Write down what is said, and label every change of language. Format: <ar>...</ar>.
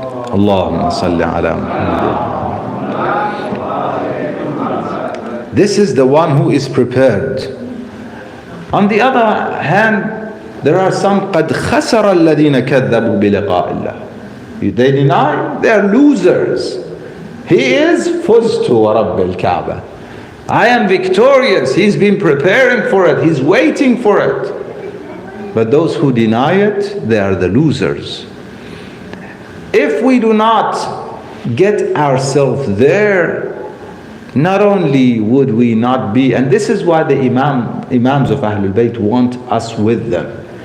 <ar>Allahumma salli ala Muhammad.</ar> <en>This is the one who is prepared. On the other hand, there are some</en> <ar>قَدْ خَسَرَ الَّذِينَ كَذَّبُوا بِلِقَاءِ اللَّهِ.</ar> <en>They deny, they are losers. He is</en> <ar>فُزْتُ وَرَبِّ الْكَعْبَةِ.</ar> <en>I am victorious. He's been preparing for it. He's waiting for it. But those who deny it, they are the losers. If we do not get ourselves there, not only would we not be, and this is why the Imams of Ahlul Bayt want us with them.</en>